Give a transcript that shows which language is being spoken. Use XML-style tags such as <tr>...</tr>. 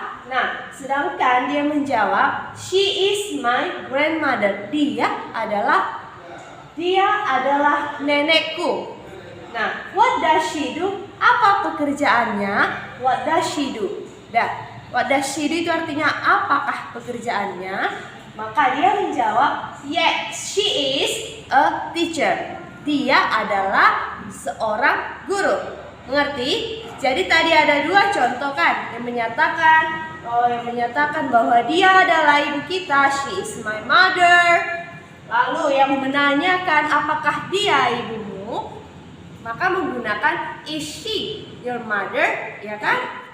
<id>Nah, sedangkan dia menjawab</id> <en>she is my grandmother.</en> <id>Dia adalah nenekku.</id> <en>Nah, what does she do?</en> <id>Apa pekerjaannya?</id> <en>What does she do? What does she do</en> <id>itu artinya apakah pekerjaannya? Maka dia menjawab,</id> <en>yes, she is a teacher.</en> <id>Dia adalah seorang guru. Mengerti? Jadi tadi ada dua contoh kan yang menyatakan bahwa dia adalah ibu kita,</id> <en>she is my mother.</en> <id>Lalu yang menanyakan apakah dia ibumu, maka menggunakan</id> <en>is she your mother,</en> <id>ya kan?</id>